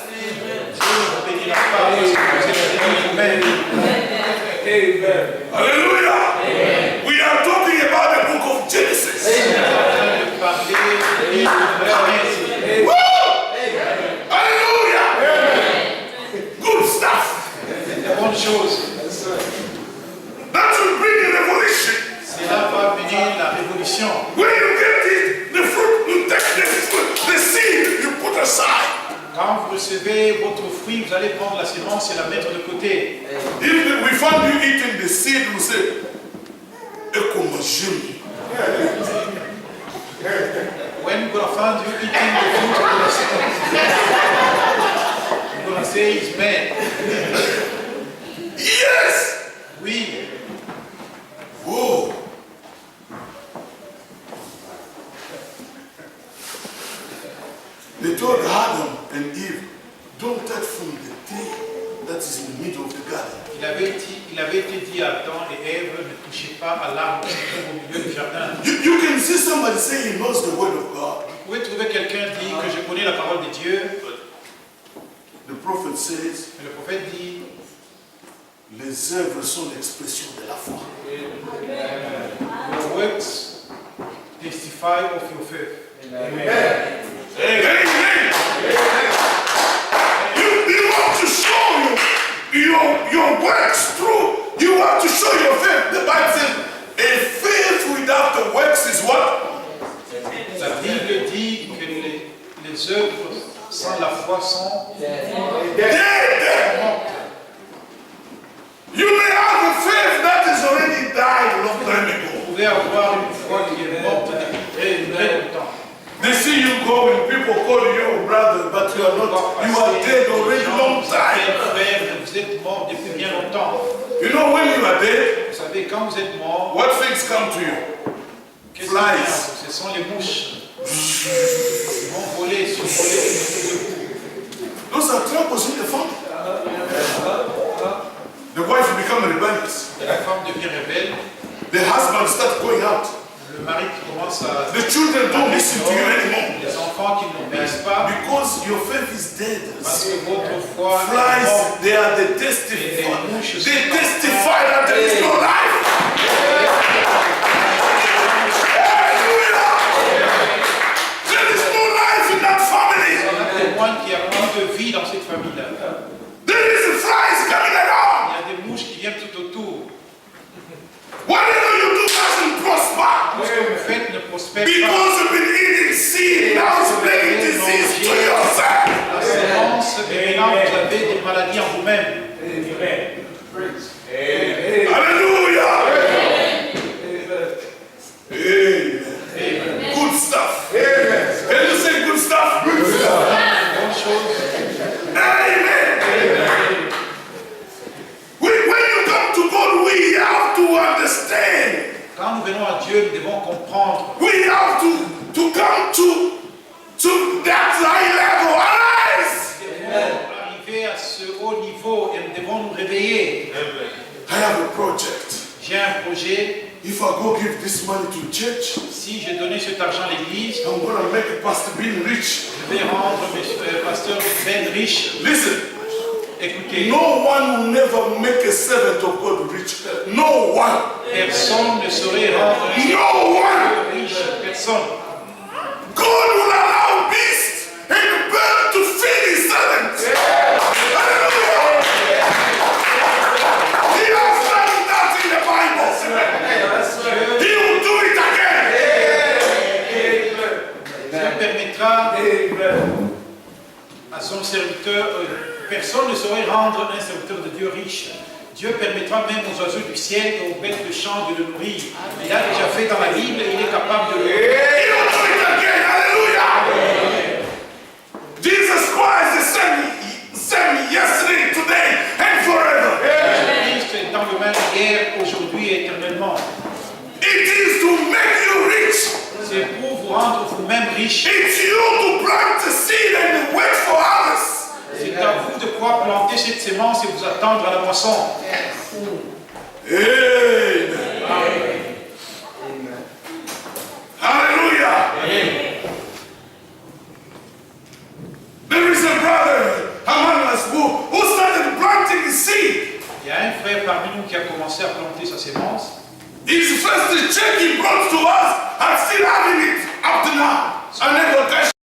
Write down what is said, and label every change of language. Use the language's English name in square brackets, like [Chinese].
[French] Dieu ne vous bénira pas parce que vous êtes bénis vous-même. [English] Hallelujah. We are talking about the book of Genesis. [French] On est en train de parler du livre de Genèse. [English] Woo! Hallelujah. Good stuff. [French] De bonnes choses. [English] That will bring a revolution. [French] Cela va amener la révolution. [English] When you get it, the fruit, you take the fruit, the seed, you put aside. [French] Quand vous recevez votre fruit, vous allez prendre la sémence et la mettre de côté. [English] If we find you eating the seed, we say, Ekomajim. When you're going to find you eating the fruit of the sémence, you're going to say it's bad. Yes. [French] Oui. Whoa. [English] They told Adam and Eve, don't touch from the tree that is in the middle of the garden. [French] Il avait été dit à Adam et Ève, ne touchez pas à l'arbre qui se trouve au milieu du jardin. [English] You can see somebody say he knows the word of God. [French] Vous pouvez trouver quelqu'un qui dit que je connais la parole de Dieu. [English] The prophet says, [French] Mais le prophète dit, les œuvres sont l'expression de la foi. [English] your works testify of your faith. Amen. You have to show your works through. You have to show your faith. The Bible says, a faith without the works is what? [French] La Bible dit que les œuvres sans la foi sont [English] Dead. [French] mortes. [English] You may have a faith that has already died a long time ago. [French] Vous pouvez avoir une foi qui est morte depuis très longtemps. [English] They see you go and people call you brother, but you are not. You are dead already long time. [French] Frère, vous êtes mort depuis bien longtemps. [English] You know when you are dead? [French] Vous savez, quand vous êtes mort, [English] what things come to you? [French] qu'est-ce [English] Flies. [French] qui vient? Ce sont les mouches. Ils vont voler, survoler. [English] Those are troubles in the family. The wife become rebellious. [French] Et la femme devient rebelle. [English] The husband starts going out. [French] Le mari qui commence à... [English] The children don't listen to you anymore. [French] Les enfants qui n'obéissent pas, [English] Because your faith is dead. [French] parce que votre foi est [English] Flies, [French] morte. [English] they are the testify. They testify that there is no life. Hallelujah. There is no life in that family. [French] On témoigne qu'il y a plus de vie dans cette famille-là. [English] There is flies coming around. [French] Il y a des mouches qui viennent tout autour. [English] Whatever you do doesn't prosper. [French] Tout ce que vous faites ne prospère pas. [English] Because you've been eating seed, now it's bringing disease to yourself. [French] La sémence, et maintenant vous avez des maladies en vous-même. [English] Hallelujah. Amen. Good stuff. Can you say good stuff? [French] Bonne chose. [English] Amen. When you come to God, we have to understand. [French] Quand nous venons à Dieu, nous devons comprendre. [English] We have to come to that high level. Arise. [French] Nous devons arriver à ce haut niveau et nous devons nous réveiller. [English] I have a project. [French] J'ai un projet. [English] If I go give this money to church, [French] Si je donnais cet argent à l'église, [English] I'm going to make Pastor Bill rich. [French] je vais rendre mes pasteurs Ben riches. [English] Listen, [French] Écoutez, [English] no one will never make a servant of God rich. No one. [French] personne ne saurait rendre un [English] No one. [French] serviteur riche. Personne. [English] God will allow beasts and birds to feed his servants. Hallelujah. He has done that in the Bible. He will do it again. [French] Dieu permettra à son serviteur, personne ne saurait rendre un serviteur de Dieu riche. Dieu permettra même aux oiseaux du ciel et aux bêtes de champ de le nourrir. Il a déjà fait dans la Bible et il est capable de le [English] He will do it again. Hallelujah. Jesus Christ is the same yesterday, today, and forever. [French] Christ est dans le même hier, aujourd'hui et éternellement. [English] It is to make you rich. [French] C'est pour vous rendre vous-même riche. [English] It's you to plant the seed and wait for others. [French] C'est à vous de pouvoir planter cette sémence et vous attendre à la moisson. [English] Amen. Hallelujah. There is a brother among us who started planting his seed. [French] Il y a un frère parmi nous qui a commencé à planter sa sémence. [English] His first check he brought to us, I'm still having it up to now. I never cashed